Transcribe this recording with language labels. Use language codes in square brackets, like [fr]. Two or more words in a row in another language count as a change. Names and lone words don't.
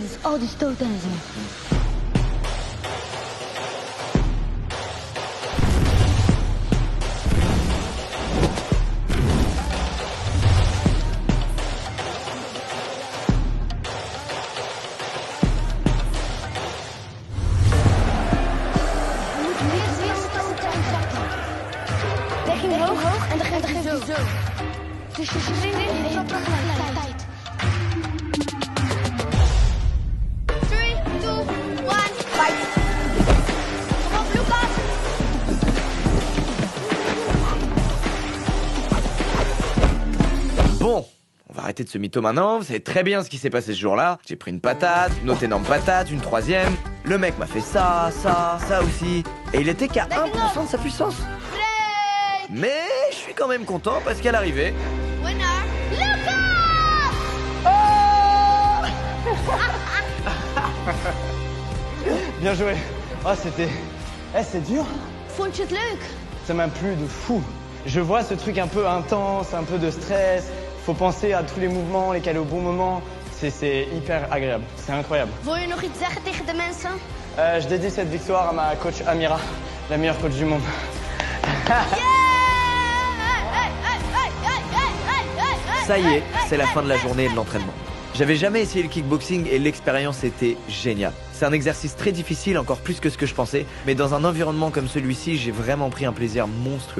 [nl] Dus al die stoten en zo. Hoog en dan geef je zo. Dus je springt en je tegelijkertijd. [en] 3, 2, 1, fight. [nl] Kom op, Lucas. [fr] Bon, on va arrêter de se mytho maintenant, vous savez très bien ce qui s'est passé ce jour-là. J'ai pris une patate, une autre énorme patate, une troisième. Le mec m'a fait ça aussi. Et il était qu'à 1% de sa puissance. Mais je suis quand même content parce qu'à l'arrivée... [en] Winner, Lucas! [fr] Bien joué. Oh, c'était... Eh, c'est dur. [nl] Vond je het leuk? [fr] Ça m'a plu de fou. Je vois ce truc un peu intense, un peu de stress. Faut penser à tous les mouvements, les caler au bon moment. C'est hyper agréable. C'est incroyable. [nl] Wil je nog iets zeggen tegen de mensen? [fr] Je dédie cette victoire à ma coach Amira, la meilleure coach du monde. Ça y est, c'est la fin de la journée et de l'entraînement. J'avais jamais essayé le kickboxing et l'expérience était géniale. C'est un exercice très difficile, encore plus que ce que je pensais, mais dans un environnement comme celui-ci, j'ai vraiment pris un plaisir monstrueux.